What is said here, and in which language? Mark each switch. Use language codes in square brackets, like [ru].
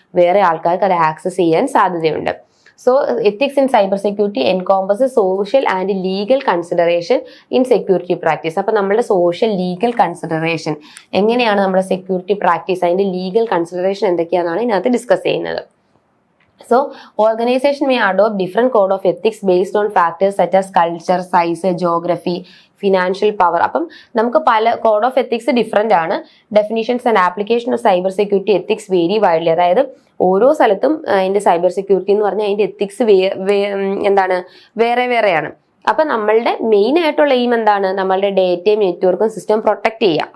[ml] വേറെ ആൾക്കാർക്ക് അത് ആക്സസ് ചെയ്യാൻ സാധ്യതയുണ്ട്. [en] So ethics in cyber security encompasses social and legal consideration in security practice. [ml] അപ്പൊ നമ്മുടെ സോഷ്യൽ ലീഗൽ കൺസിഡറേഷൻ എങ്ങനെയാണ് നമ്മുടെ സെക്യൂരിറ്റി പ്രാക്ടീസ്, അതിന്റെ ലീഗൽ കൺസിഡറേഷൻ എന്തൊക്കെയാണെന്നാണ് ഇതിനകത്ത് ഡിസ്കസ് ചെയ്യുന്നത്. [en] So, organization may adopt different code of ethics based on factors such as culture, size, geography, financial power. [ml] അപ്പം നമുക്ക് പല കോഡ് ഓഫ് എത്തിക്സ് ഡിഫറെന്റ് ആണ്. [en] Definitions and application of cyber security ethics vary widely. [ml] അതായത് ഓരോ സ്ഥലത്തും അതിന്റെ cyber security എന്ന് പറഞ്ഞാൽ അതിന്റെ എത്തിക്സ് എന്താണ്? വേറെ വേറെയാണ്. അപ്പൊ നമ്മളുടെ മെയിൻ ആയിട്ടുള്ള എയിം എന്താണ്? നമ്മളുടെ ഡേറ്റയും നെറ്റ്വർക്കും സിസ്റ്റം പ്രൊട്ടക്ട് ചെയ്യുക.